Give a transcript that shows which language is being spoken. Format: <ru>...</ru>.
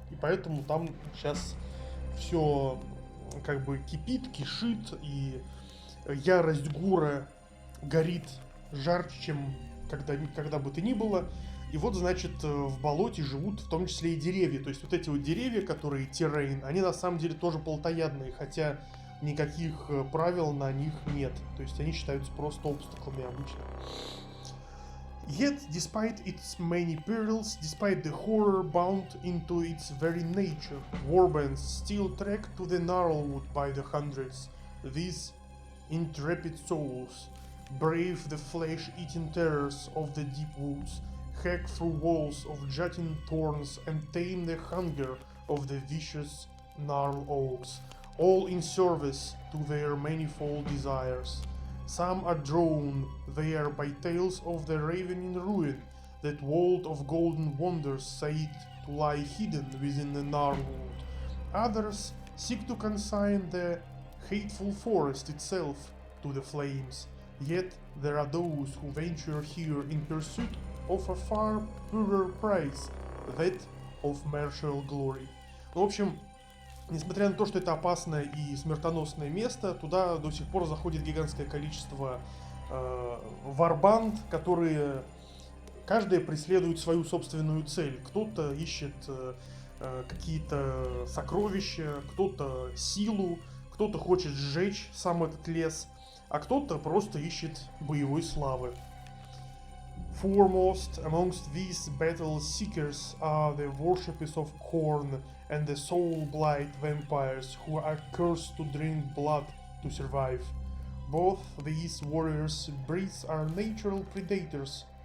<ru>И поэтому там сейчас все как бы кипит, кишит, и ярость Гура горит жарче, чем когда бы то ни было. И вот, значит, в болоте живут в том числе и деревья. То есть вот эти вот деревья, которые террейн, они на самом деле тоже плотоядные, хотя никаких правил на них нет. То есть они считаются просто обстаклами обычно.</ru> <en>Yet, despite its many perils, despite the horror bound into its very nature, warbands still trek to the Gnarlwood by the hundreds. These intrepid souls brave the flesh-eating terrors of the deep woods, hack through walls of jutting thorns, and tame the hunger of the vicious gnarl oaks, all in service to their manifold desires. Some are drawn there by tales of the ravening ruin, that vault of golden wonders said to lie hidden within the Gnarlwood. Others seek to consign the hateful forest itself to the flames. Yet there are those who venture here in pursuit of a far purer prize, that of martial glory.</en> <ru>В общем, несмотря на то, что это опасное и смертоносное место, туда до сих пор заходит гигантское количество варбанд, которые каждая преследует свою собственную цель. Кто-то ищет какие-то сокровища, кто-то силу, кто-то хочет сжечь сам этот лес, а кто-то просто ищет боевой славы.</ru> <en>Foremost amongst these battle seekers are the worshippers of corn and the soul-blight vampires who are cursed to drink blood to survive. Both these warriors' breeds are natural predators.</en>